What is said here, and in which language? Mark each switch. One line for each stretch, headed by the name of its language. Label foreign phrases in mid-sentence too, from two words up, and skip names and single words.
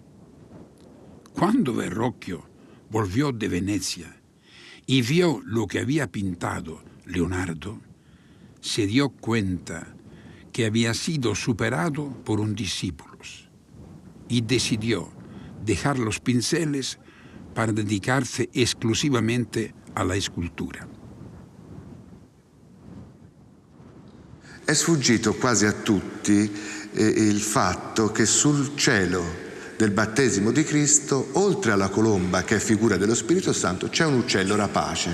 Spanish: Cuando Verrocchio volvió de Venecia y vio lo que había pintado Leonardo, se dio cuenta que había sido superado por un discípulo y decidió dejar los pinceles para dedicarse esclusivamente
Italian: alla escultura. È sfuggito quasi a tutti il fatto che sul cielo del battesimo di Cristo, oltre alla colomba che è figura dello Spirito Santo, c'è un uccello rapace.